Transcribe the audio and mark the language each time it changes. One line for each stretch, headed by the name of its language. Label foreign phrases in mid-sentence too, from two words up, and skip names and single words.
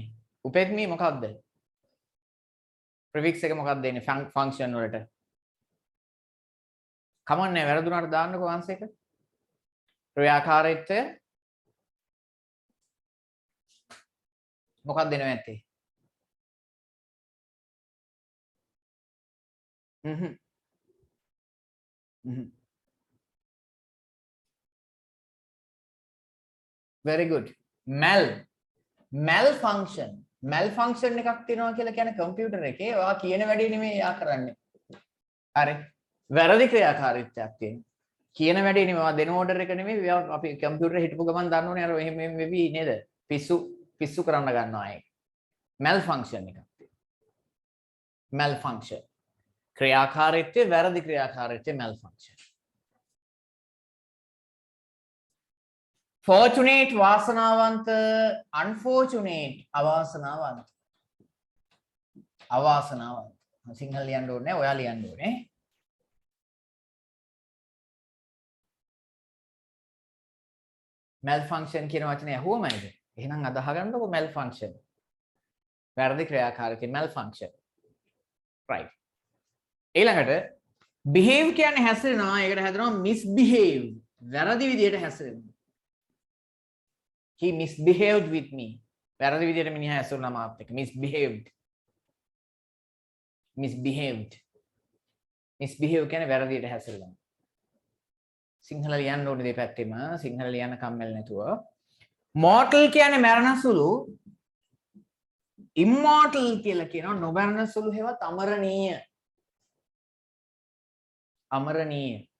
Sinhala: උපෙත්මි මොකක්ද? prefix එක මොකක්ද දෙන්නේ function වලට? කමන්නේ වැරදුනාට දාන්නකෝ answer එක. ක්‍රියාකාරීත්වය මොකක්ද දෙනව ඇත්තේ?
English: very good.
Sinhala: malfunction එකක් තියෙනවා කියලා කියන්නේ කම්පියුටර් එකේ ඔයා කියන වැඩේ නෙමෙයි එයා කරන්නේ. හරි. වැරදි ක්‍රියාකාරීත්වයක් තියෙනවා. කියන වැඩේ නෙමෙයි ඔයා දෙන ඕඩර් එක නෙමෙයි අපි කම්පියුටරේ හිටපු ගමන් දන්න ඕනේ අර එහෙම වෙවි නේද? පිස්සු කරන්න ගන්නවා ඒක. malfunction එකක් තියෙනවා. malfunction. ක්‍රියාකාරීත්වය වැරදි ක්‍රියාකාරීත්වය malfunction. fortunate වාසනාවන්ත, unfortunate අවාසනාවන්ත. අවාසනාවන්ත. සිංහල ලියන්න ඕනේ ඔයා ලියන්න ඕනේ. malfunction කියන වචනේ අහුවමයිද? එහෙනම් අදහ ගන්නකො malfunction. වැරදි ක්‍රියාකාරීත්වය malfunction. right. ඊළඟට behave කියන්නේ හැසිරෙනවා. ඒකට හැදෙනවා misbehave. වැරදි විදියට හැසිරෙනවා.
English: he misbehaved with me.
Sinhala: වැරදි විදියට මිනිහා හැසිරුණා මාත් එක්ක. misbehaved. misbehave කියන්නේ වැරදියට හැසිරෙනවා. සිංහල ලියන්න ඕනේ දෙපැත්තෙම. සිංහල ලියන්න කම්මැලි නැතුව. mortal කියන්නේ මරණ සුළු. immortal කියලා කියනවා නොමරණ සුළු හේවත් අමරණීය. අමරණීය.